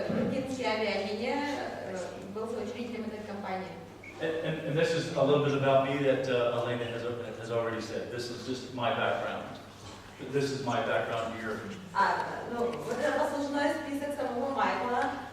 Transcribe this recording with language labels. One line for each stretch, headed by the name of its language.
Russian: Британские авиалинии, был соучредителем этой компании.
English: And this is a little bit about me that Elena has already said. This is just my background. This is my background here.
Russian: Вот это послужной список самого Майкла.